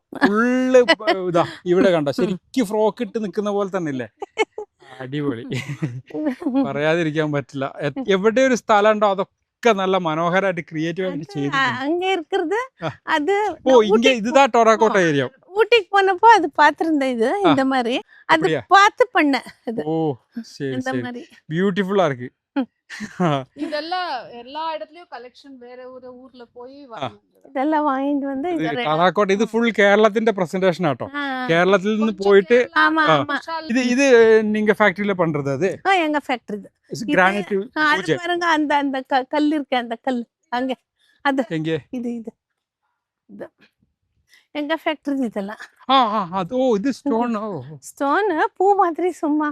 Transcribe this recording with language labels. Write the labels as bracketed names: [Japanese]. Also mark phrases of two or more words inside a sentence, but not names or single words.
[Malayalam] ഫുള്ള് ഇതാ ഇവിടെ കണ്ടോ, ശരിക്കും ഫ്രോക്ക് ഇട്ട് നിൽക്കുന്ന പോലെ തന്നെ ഇല്ലേ. അടിപൊളി, പറയാതിരിക്കാൻ പറ്റില്ല. എവിടെ ഒരു സ്ഥലം ഉണ്ടോ അതൊക്കെ നല്ല മനോഹരമായിട്ട് ക്രിയേറ്റീവ് ആയിട്ട് ചെയ്തിട്ടുണ്ട്. ഇതാ ടെറാക്കോട്ട ഏരിയ. [Tamil] ஊட்டிக்கு போனப்போ அது பாத்திருந்தேன். இது இந்த மாதிரி அது பார்த்து பண்ண. ஓ சரி சரி, பியூட்டிஃபுல்லா இருக்கு. இதெல்லாம் எல்லா இடத்துலயும் கலெக்ഷൻ வேற ஒரு ஊர்ல போய் இதெல்லாம் வாங்கிட்டு வந்து [Malayalam] ടെറാക്കോട്ട ഇത് ഫുൾ കേരളത്തിന്റെ പ്രസന്റേഷൻ ആട്ടോ. കേരളത്തിൽ നിന്ന് പോയിട്ട് ഇത് [Tamil] நீங்க ஃபேக்டரியில பண்றது? அது எங்க ஃபேக்டரி. இது கிரானைட் அது பாருங்க, அந்த கல் இருக்கு, அந்த கல் அங்க. அது எங்க? இது எங்க ஃபேக்டரி இதெல்லாம். இது ஸ்டோன் பூ மாதிரி சும்மா.